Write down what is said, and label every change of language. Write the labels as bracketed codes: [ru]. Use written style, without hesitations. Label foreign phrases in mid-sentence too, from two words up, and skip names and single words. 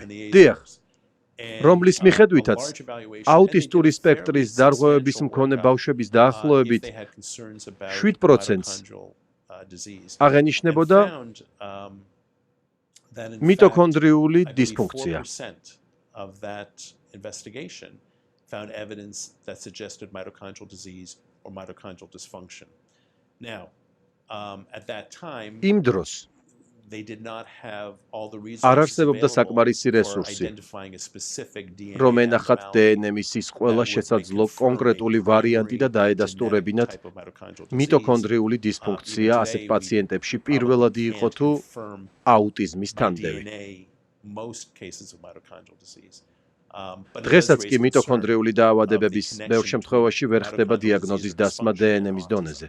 [ka] დიახ, რომლის მიხედვითაც აუტისტური სპექტრის დარღვევების მქონე ბავშვების დაახლოებით 7%-ს აღენიშნებოდა მიტოქონდრიული დისფუნქცია. [en] Found evidence that suggested mitochondrial disease or mitochondrial dysfunction. Now, at that time, [ka] იმ დროს [en] they did not have all the resources [ka] არ არსებობდა საკმარისი რესურსი, რომ ენახათ DNM-ის ყველა შესაძლო კონკრეტული ვარიანტი და დაედასტურებინათ მიტოქონდრიული დისფუნქცია ასეთ პაციენტებში პირველადი იყო თუ აუტიზმის თანმდევი. დღესაც კი მიტოქონდრიული დაავადებების ბევრ შემთხვევაში ვერ ხდება დიაგნოზის დასმა DNM-ის დონეზე.